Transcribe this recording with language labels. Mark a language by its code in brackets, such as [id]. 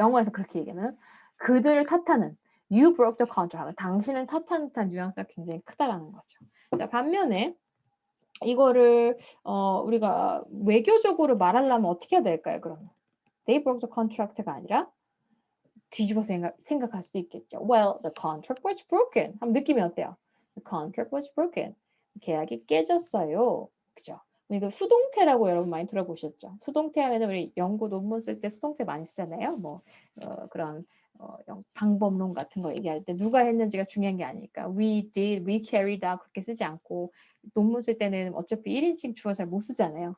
[ko] 영어에서 그렇게 얘기하면 그들을 탓하는 [en] You broke the contract [ko] 하면 당신을 탓하는 듯한 뉘앙스가 굉장히 크다라는 거죠. 자, 반면에 이거를 우리가 외교적으로 말하려면 어떻게 해야 될까요? 그러면 [en] They broke the contract [ko] 가 아니라 뒤집어서 생각할 수 있겠죠. [en] Well, the contract was broken. [ko] 한번 느낌이 어때요? [en] The contract was broken. [ko] 계약이 깨졌어요. 그죠? 이거 수동태라고 여러분 많이 들어보셨죠? 수동태 하면 우리 연구 논문 쓸 때 수동태 많이 쓰잖아요. 뭐 그런 방법론 같은 거 얘기할 때 누가 했는지가 중요한 게 아니니까 [en] we did, we carried out [ko] 그렇게 쓰지 않고 논문 쓸 때는 어차피 1인칭 주어 잘 못 쓰잖아요.